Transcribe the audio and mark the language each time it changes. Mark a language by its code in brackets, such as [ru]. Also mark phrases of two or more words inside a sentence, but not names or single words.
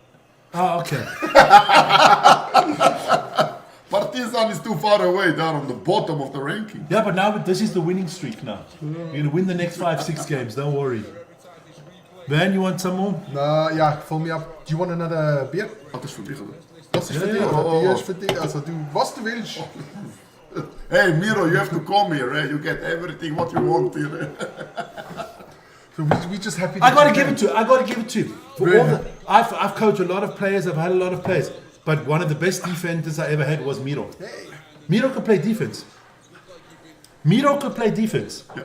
[en] Oh, okay. Partizan is too far away, they're on the bottom of the ranking. Yeah, but now this is the winning streak now. You're going to win the next 5-6 games, don't worry. Van, you want some more? Ja, fill me up. Do you want another beer? [nl] Wat is voor dit? [de] Das ist Ja, für ja. dich. [en] Oh, [de] Die [en] oh. [de] ist für dich. Also du, was du willst. [en] Hey Miro, you have to come here, eh? You get everything what you want here. Eh? So we just happy. I got to give it to him. For Very all the, I've coached a lot of players, I've had a lot of players. But one of the best defenders I ever had was Miro. Miro could play defense. Yeah.